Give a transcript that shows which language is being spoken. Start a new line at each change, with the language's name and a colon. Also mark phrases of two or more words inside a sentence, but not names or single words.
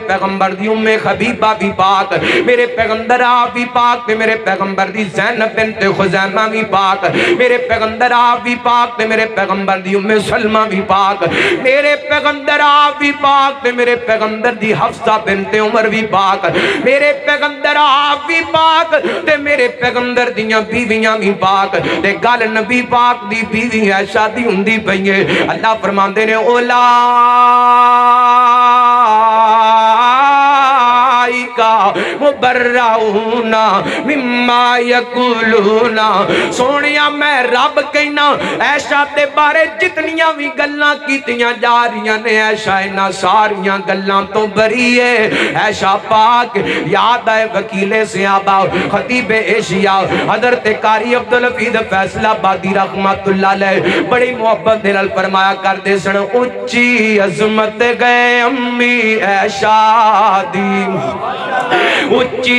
Punjabi: پیغمبر دی ام حبیبہ بھی پاک میرے پیغمبر آپ بھی پاک تے میرے پیغمبر دی زینب بنت خزیمہ بھی پاک میرے پیغمبر آپ بھی پاک تے میرے پیغمبر دی ام سلمہ بھی پاک میرے پیغمبر آپ بھی پاک تے میرے پیغمبر دی حفصہ بنت عمر بھی پاک میرے پیغمبر آپ بھی پاک تے میرے پیغمبر دیاں بیویاں بھی پاک تے گل نبی پاک دی بیوی ہے شادی ہوندی پئی ہے اللہ فرماندے نے
Arabic: مبرؤون مما یقولون
Punjabi: سونیا میں رب کہنا عائشہ دے بارے جتنیاں بھی گلاں کیتیاں جا رہیاں نے عائشہ انہاں ساریاں گلاں تو بری ہے عائشہ پاک یاد آئے وکیل صحابہ خطیب ایشیا حضرت قاری عبدالحفیظ فیصل آبادی
Arabic: رحمت اللہ علیہ
Punjabi: بڑی محبت دل فرمایا کرتے سن اچھی عظمت گئے امی عائشہ دی اچھی